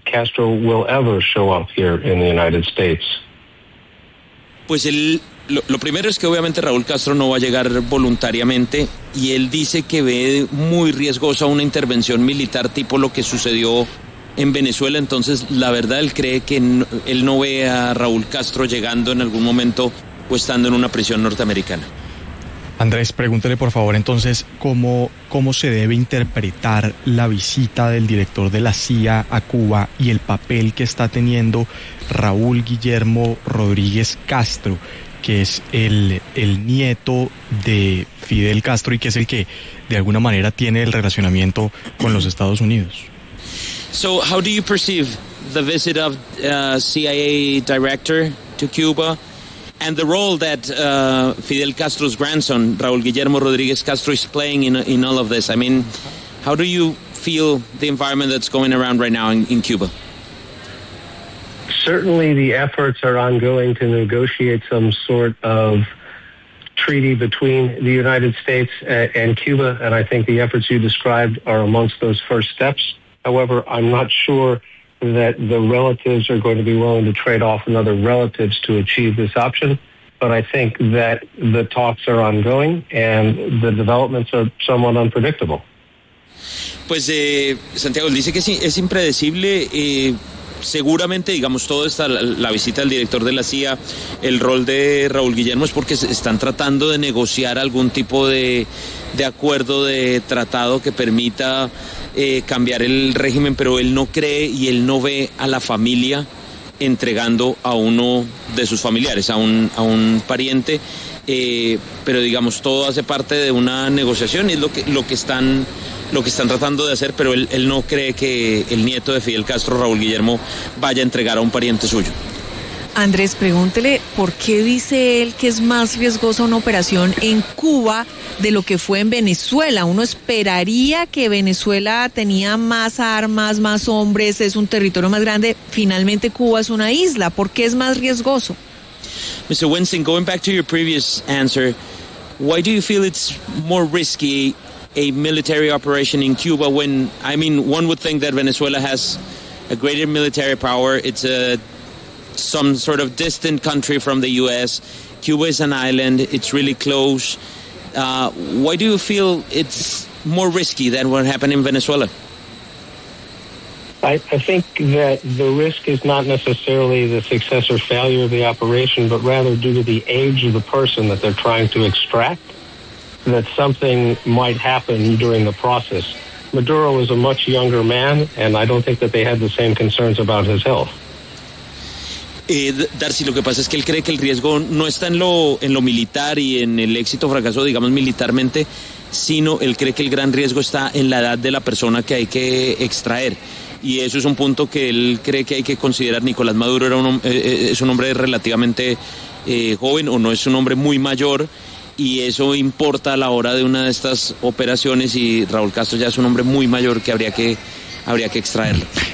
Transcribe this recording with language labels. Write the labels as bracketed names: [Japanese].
[English] Castro will ever show up here in the United States? [Spanish] Pues el, lo primero es que obviamente Raúl Castro no va a llegar voluntariamente, y él dice que ve muy riesgosa una intervención militar tipo lo que sucedió en Venezuela. Entonces, la verdad, él cree que no, él no ve a Raúl Castro llegando en algún momento o estando en una prisión norteamericana. Andrés, pregúntele por favor entonces cómo se debe interpretar la visita del director de la CIA a Cuba y el papel que está teniendo Raúl Guillermo Rodríguez Castro, que es el nieto de Fidel Castro y que es el que de alguna manera tiene el relacionamiento con los Estados Unidos. [English] So how do you perceive the visit of CIA director to Cuba and the role that Fidel Castro's grandson, Raúl Guillermo Rodríguez Castro, is playing in all of this? I mean, how do you feel the environment that's going around right now in Cuba? Certainly the efforts are ongoing to negotiate some sort of treaty between the United States and Cuba, and I think the efforts you described are amongst those first steps. However, I'm not sure that the relatives are going to be willing to trade off another relatives to achieve this option. But I think that the talks are ongoing and the developments are somewhat unpredictable. [Spanish] Pues Santiago dice que sí, es impredecible. Seguramente, digamos, toda esta la visita del director de la CIA, el rol de Raúl Guillermo es porque están tratando de negociar algún tipo de acuerdo, de tratado que permita cambiar el régimen, pero él no cree y él no ve a la familia entregando a uno de sus familiares, a un pariente, pero digamos, todo hace parte de una negociación y es lo que están tratando de hacer, pero él no cree que el nieto de Fidel Castro, Raúl Guillermo, vaya a entregar a un pariente suyo. Andrés, pregúntele por qué dice él que es más riesgosa una operación en Cuba de lo que fue en Venezuela. Uno esperaría que Venezuela tenía más armas, más hombres, es un territorio más grande. Finalmente Cuba es una isla. ¿Por qué es más riesgoso? [English] Mr. Winston, going back to your previous answer, why do you feel it's more risky a military operation in Cuba when, I mean, one would think that Venezuela has a greater military power. It's a some sort of distant country from the U.S. Cuba is an island. It's really close. Why do you feel it's more risky than what happened in Venezuela? I think that the risk is not necessarily the success or failure of the operation, but rather due to the age of the person that they're trying to extract, that something might happen during the process. Maduro is a much younger man, and I don't think that they had the same concerns about his health. [Spanish] Darcy, lo que pasa es que él cree que el riesgo no está en lo militar y en el éxito o fracaso, digamos, militarmente, sino él cree que el gran riesgo está en la edad de la persona que hay que extraer. Y eso es un punto que él cree que hay que considerar. Nicolás Maduro es un hombre relativamente joven, o no es un hombre muy mayor, y eso importa a la hora de una de estas operaciones, y Raúl Castro ya es un hombre muy mayor que habría que extraerlo.